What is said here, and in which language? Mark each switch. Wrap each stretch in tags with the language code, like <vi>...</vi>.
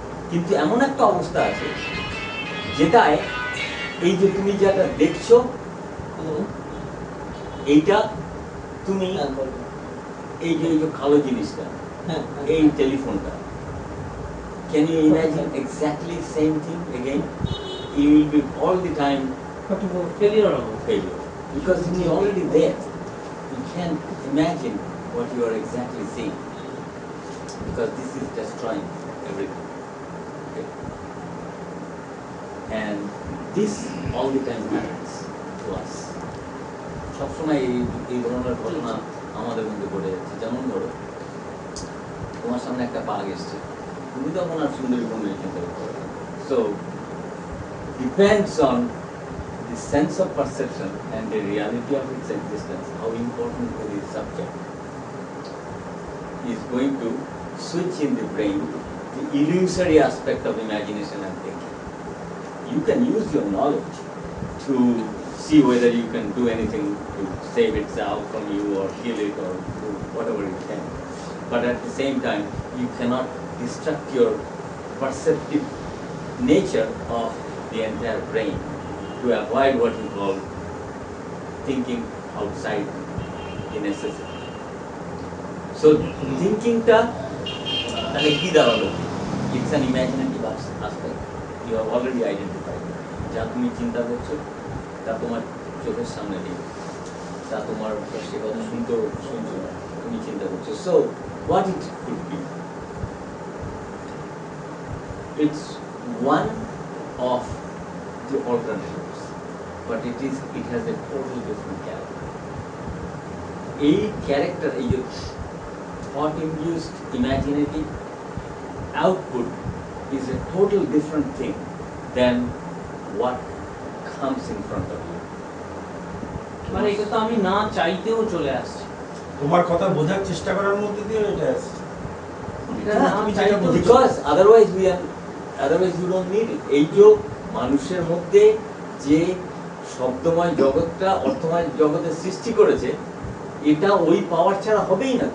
<bn>কিন্তু এমন একটা অবস্থা আছে যেটায় এই যে তুমি যেটা দেখছো, এইটা তুমি এই যে কালো জিনিসটা, এই টেলিফোনটা,</bn> <en>can you imagine exactly same thing again? You will be all the time failure because it is already there. You can't imagine what you are exactly seeing because this is destroying everything. Okay? And this all the time happens to us.</en> <bn>সবসময় এই ধরনের ঘটনা আমাদের মধ্যে ঘটে যাচ্ছে। যেমন ধরো তোমার সামনে একটা বাঘ এসছে, তুমি তখন আর সুন্দরবন চিন্তা করতে পারবে।</bn> <en>So depends on the sense of perception and the reality of its existence, how important to the subject is going to switch in the brain the illusory aspect of imagination and thinking. You can use your knowledge to see whether you can do anything to save itself from you or kill it or do whatever you can. But at the same time, you cannot destruct your perceptive nature of the entire brain to avoid what you call thinking outside the necessity.</en> <bn>So thinking ta তাহলে কি দাঁড়ালো?</bn> <en>It's an imaginative aspect. You have already identified.</en> <bn>যা তুমি চিন্তা করছো তা তোমার চোখের সামনে নেই, তা তোমার সে কথা শুনছো, তুমি চিন্তা করছো।</bn> <en>So what it could be? It's one of the alternatives, but it has a totally different character.</en> <bn>এই ক্যারেক্টার, এই যে</bn> <en>thought induced imaginative output is a total different thing than what comes in front of you.</en> <bn>মানে এটা তো আমি না চাইতেও চলে আসছে। তোমার কথা বোঝার চেষ্টা করার মধ্যে দিয়ে এটা আসছে। এটা না চাইতেও</bn> <en>Because otherwise we are otherwise you don't need it.</en> <bn>এই যে মানুষের মধ্যে যে শব্দময় জগৎটা অর্থময় জগতের সৃষ্টি করেছে, এটা ওই পাওয়ার ছাড়া হবেই না।</bn>